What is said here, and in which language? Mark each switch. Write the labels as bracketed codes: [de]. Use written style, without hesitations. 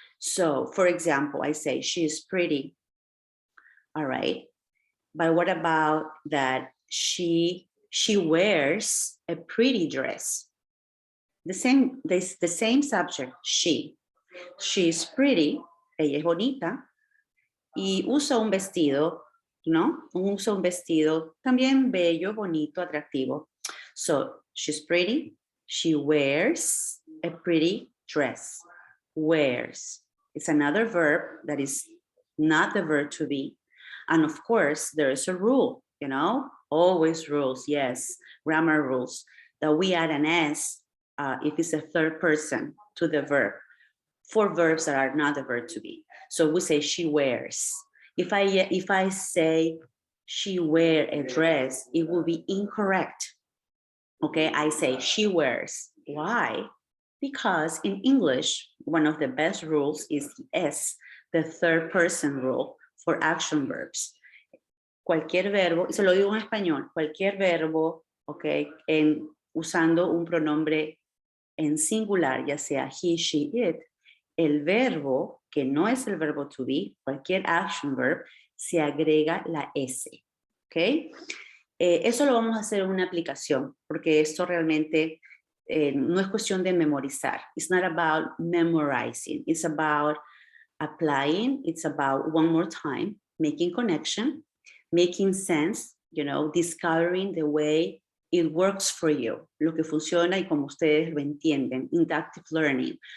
[en] So, for example, I say she is pretty. All right, but what about that she wears a pretty dress? The same subject, she is pretty, [es] ella es bonita, y usa un vestido, usa un vestido también bello, bonito, atractivo. [en] So she's pretty, she wears a pretty dress. Wears. It's another verb that is not the verb to be. And of course, there is a rule, always rules, yes, grammar rules, that we add an S if it's a third person to the verb for verbs that are not the verb to be. So we say she wears. If I say she wear a dress, it will be incorrect. Okay, I say she wears. Why? Because in English, one of the best rules is the S, the third person rule for action verbs. [es] Cualquier verbo, y se lo digo en español, cualquier verbo, okay, usando un pronombre en singular, ya sea he, she, it, el verbo, que no es el verbo to be, cualquier action verb, se agrega la S, ¿ok? Eso lo vamos a hacer en una aplicación, porque esto realmente no es cuestión de memorizar. [en] It's not about memorizing. It's about applying. It's about, one more time, making connection, making sense, discovering the way it works for you, [es] lo que funciona y como ustedes lo entienden, inductive learning.